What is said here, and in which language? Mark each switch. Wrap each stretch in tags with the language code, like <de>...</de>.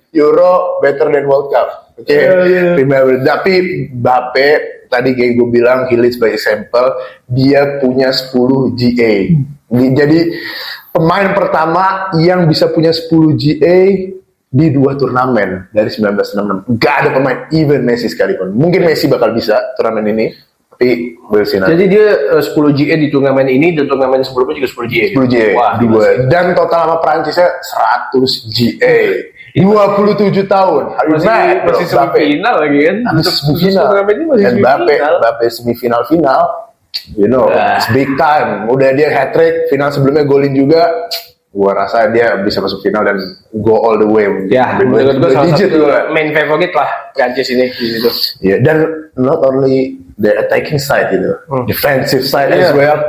<en>Euro better than World Cup. Oke. Remember.</en> <id>Tapi Mbappe tadi kayak gue bilang,</id> <en>he leads by example.</en> <id>Dia punya 10 GA. Jadi pemain pertama yang bisa punya 10 GA di 2 turnamen dari 1966. Gak ada pemain, even Messi sekalipun. Mungkin Messi bakal bisa turnamen ini, tapi</id> <en>we'll see</en> <id>nanti. Jadi dia 10 GA di turnamen ini, dan turnamen sebelumnya juga 10 GA. 10 GA. Wah, dan total sama Prancisnya 100 GA. 27 tahun. Masih semifinal lagi kan? Semifinal. Dan Mbappe semifinal final.</id> <en>It's big time.</en> <id>Udah dia hat-trick, final sebelumnya golin juga. Gua rasa dia bisa masuk final dan</id> <en>go all the way.</en> <id>Ya, menurut gua salah satu main favorite lah Prancis ini gitu. Ya, dan</id> <en>not only the attacking side defensive side as well.</en>